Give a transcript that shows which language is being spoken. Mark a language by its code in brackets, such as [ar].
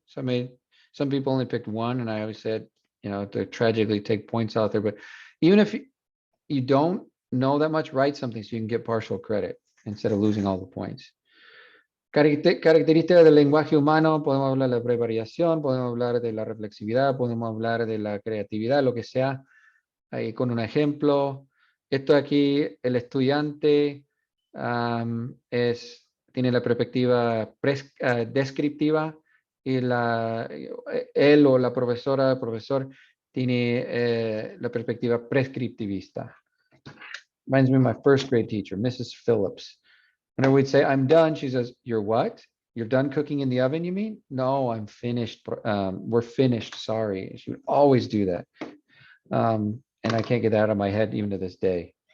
[en] So I mean, some people only picked one, and I always said, to tragically take points out there. But even if you don't know that much, write something so you can get partial credit instead of losing all the points. [es] Características del lenguaje humano, podemos hablar de la prevariación, podemos hablar de la reflexividad, podemos hablar de la creatividad, lo que sea, ahí con un ejemplo. Esto aquí, el estudiante tiene la perspectiva descriptiva y él o la profesora, el profesor, tiene la perspectiva prescriptivista. [en] Reminds me of my first grade teacher, Mrs. Phillips. Whenever we'd say, I'm done, she says, you're what? You're done cooking in the oven, you mean? No, I'm finished. We're finished, sorry. She would always do that. And I can't get that out of my head even to this day.